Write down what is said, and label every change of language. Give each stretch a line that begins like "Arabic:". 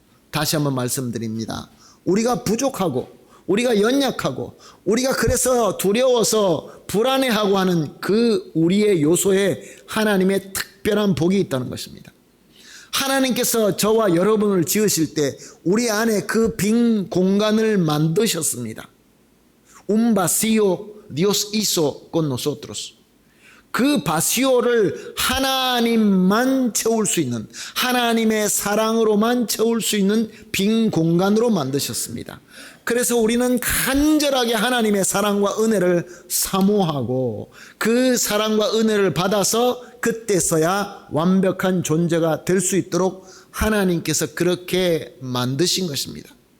Korean: 다시 한번 말씀드립니다. 우리가 부족하고 우리가 연약하고 우리가 그래서 두려워서 불안해하고 하는 그 우리의 요소에 하나님의 특별한 복이 있다는 것입니다. 하나님께서 저와 여러분을 지으실 때 우리 안에 그 빈 공간을 만드셨습니다.
Spanish: Un vacío Dios hizo con nosotros.
Korean: 그 바시오를 하나님만 채울 수 있는, 하나님의 사랑으로만 채울 수 있는 빈 공간으로 만드셨습니다. 그래서 우리는 간절하게 하나님의 사랑과 은혜를 사모하고 그 사랑과 은혜를 받아서 그때서야 완벽한 존재가 될 수 있도록 하나님께서 그렇게 만드신 것입니다.